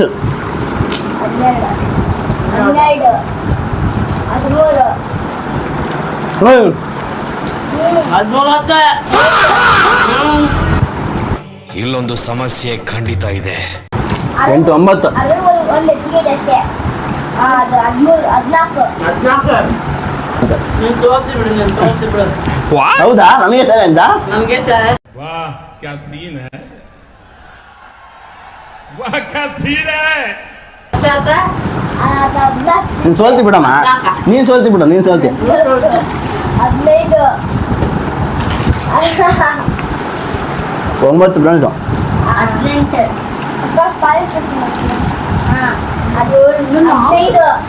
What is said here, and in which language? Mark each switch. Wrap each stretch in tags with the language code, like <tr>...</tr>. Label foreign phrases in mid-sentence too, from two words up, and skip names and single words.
<kn>12 12 13 ಇಲ್ಲೊಂದು ಸಮಸ್ಯೆ ಖಂಡಿತ ಇದೆ. 8 9 ಅದು ಒಂದು ಹೆಚ್ಚಿಗೆ ಇದೆ ಅಷ್ಟೇ ಅದು 13 14 ಹೌದಾ ನನಗೆ ಸರಿ ಅಂತ</kn> <hi>वाह क्या सीन है, वाह क्या सीन है.</hi> <kn>ಅದು 14 ನೀನು ಸೋಲ್ತಿ ಬಿಡಮ್ಮ ನೀನು ಸೋಲ್ತಿ ಬಿಡು ನೀನು ಸೋಲ್ತಿ 15 9 ಫ್ರೆಂಡ್ಸ್ 18 ಅದು 15</kn>